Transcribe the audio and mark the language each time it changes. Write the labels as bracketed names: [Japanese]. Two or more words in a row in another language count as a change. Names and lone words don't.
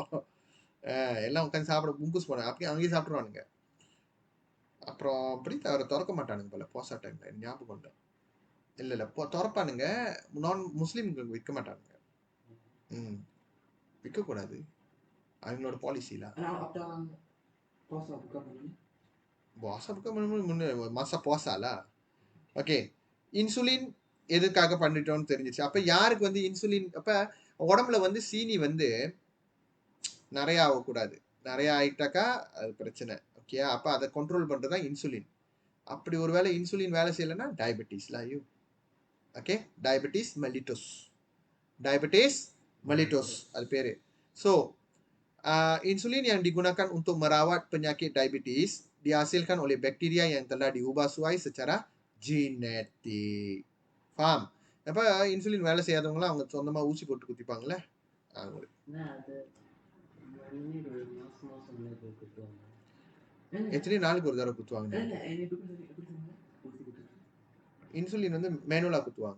[Tamil] எல்லாம் உட்காந்து சாப்பிட முங்குஸ் போனாங்க, அப்படியே அங்கேயே சாப்பிட்ருவானுங்க. அப்புறம் அப்படி திறக்க மாட்டானுங்க போல போசா டைம்ல, ஞாபகம் இல்லை. இல்லை இல்லை திறப்பானுங்க, நான் முஸ்லீம்களுக்கு விற்க மாட்டானுங்க. விற்கக்கூடாது, அவங்களோட பாலிசிலாம். [Malay] puasa bukan masa puasa lah. [Tamil] ஓகே, இன்சுலின் எதுக்காக பண்ணிட்டோம்னு தெரிஞ்சிச்சு. அப்போ யாருக்கு வந்து இன்சுலின், அப்போ உடம்புல வந்து சீனி வந்து நிறைய ஆகக்கூடாது, நிறைய ஆகிட்டாக்கா அது பிரச்சனை. ஓகே, அப்போ அதை கண்ட்ரோல் பண்ணுறது தான் இன்சுலின். அப்படி ஒரு வேளை இன்சுலின் வேலை செய்யலைன்னா டயபெட்டிஸ்லாம் ஐயோ. ஓகே, [English] diabetes mellitus [Tamil] அது பேர். [Malay] ஸோ insulin yang digunakan untuk merawat penyakit diabetes dihasilkan oleh bakteria yang telah diubah suai secara genetik. Faham? [Tamil] அப்போ இன்சுலின் வேலை செய்யாதவங்களாம் அவங்க சொந்தமாக ஊசி போட்டு குத்திப்பாங்களே. எத்தனை நாளுக்கு ஒரு தடவை குத்துவாங்க? இன்சுலின் வந்து மேனுவலாக குத்துவாங்க.